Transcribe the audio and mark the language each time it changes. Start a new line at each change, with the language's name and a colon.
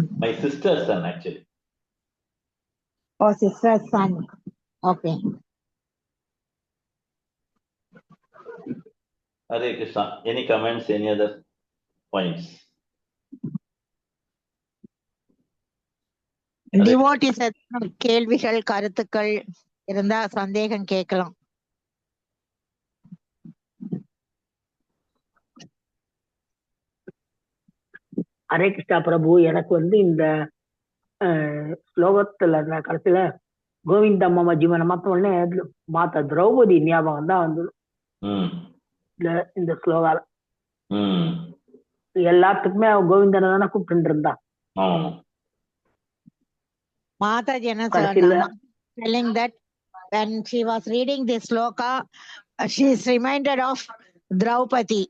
English: My sister's son, actually. Oh, sister's son. Okay. Hare Krishna. Any comments, any other points?
Tamil: Devotees கேள்விகள் கருத்துக்கள் இருந்தா சந்தேகம் கேட்கலாம். ஹரே கிருஷ்ணா பிரபு, எனக்கு வந்து இந்த ஸ்லோகத்துல கடைசியில கோவிந்த மாமா ஜீவனை மாத்த உடனே மாத்த திரௌபதி ஞாபகம் தான் வந்து இந்த ஸ்லோகால எல்லாத்துக்குமே கோவிந்தனை தானே கூப்பிட்டு இருந்தா.
English: Mataji telling that when she was reading this sloka, she is reminded of Draupadi.